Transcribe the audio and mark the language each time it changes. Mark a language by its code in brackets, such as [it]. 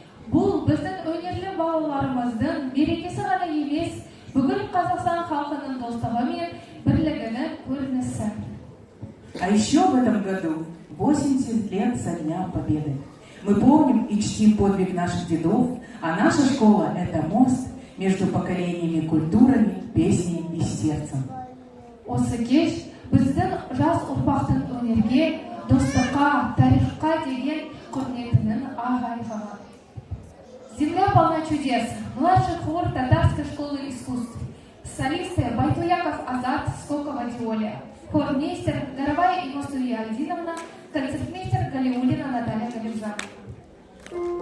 [kk] Бұл біздің өнерлі балаларымыздың мерекесі ғана емес, бүгін Қазақстан халқының достығы мен бірлігінің көрінісі. [ru] А еще в этом году 80 лет со Дня Победы. Мы помним и чтим подвиг наших дедов, а наша школа – это мост между поколениями, культурами, песней и сердцем. [kk] Осы кеш біздің жас ұрпақтың өнерге, достыққа, тарихқа деген құрметінің айғағы. [ru] Земля полна чудес. Младший хор Татарской школы искусств. Солисты Байтуяков Азат, Скокова Диоля. Хормейстер Горовая Имасуя Альдиновна, концертмейстер Галиулина Наталья Галимжан.